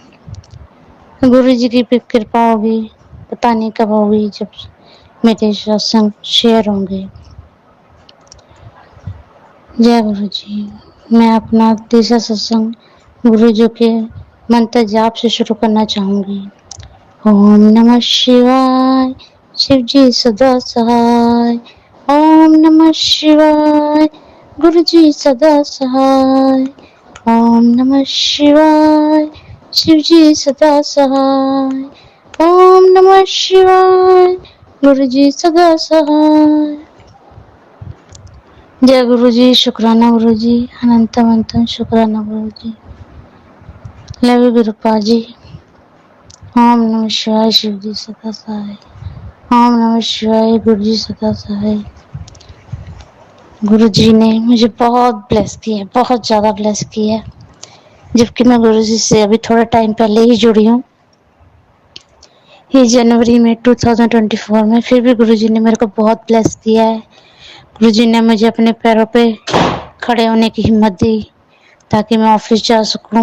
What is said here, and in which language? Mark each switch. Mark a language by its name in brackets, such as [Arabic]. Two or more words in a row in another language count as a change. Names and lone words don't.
[Urdu] گرو جی کی کرپا ہوگی. پتہ نہیں کب ہوگی جب میرے ستسنگ شیئر ہوں گے. جے گرو جی. میں اپنا تیسرا ستسنگ گرو جی کے منتر جاپ سے شروع کرنا چاہوں گی. [Sanskrit] ॐ नमः शिवाय [Urdu] شیو جی سدا سہائے. [Sanskrit] ॐ नमः शिवाय [Urdu] گرو جی سدا سہائے. [Sanskrit] ॐ नमः शिवाय [Urdu] شیو جی سدا سہائے. [Sanskrit] ॐ नमः शिवाय [Urdu] گرو جی سدا سہائے. جے گرو جی شکرانہ گرو جی اننتم اننتم شکرانہ گرو جی. [English] love you [Urdu] گروپا جی. [Sanskrit] ॐ नमः शिवाय [Urdu] شیو جی سدا سہائے. [Sanskrit] ॐ नमः शिवाय [Urdu] گرو جی سدا سہائے. گرو جی نے مجھے بہت بلیس کیا ہے, بہت زیادہ بلیس کیا ہے. جبکہ میں گرو جی سے ابھی تھوڑا ٹائم پہلے ہی جڑی ہوں, یہ جنوری میں 2024 میں. پھر بھی گرو جی نے میرے کو بہت بلیس کیا ہے. گرو جی نے مجھے اپنے پیروں پہ کھڑے ہونے کی ہمت دی تاکہ میں آفس جا سکوں.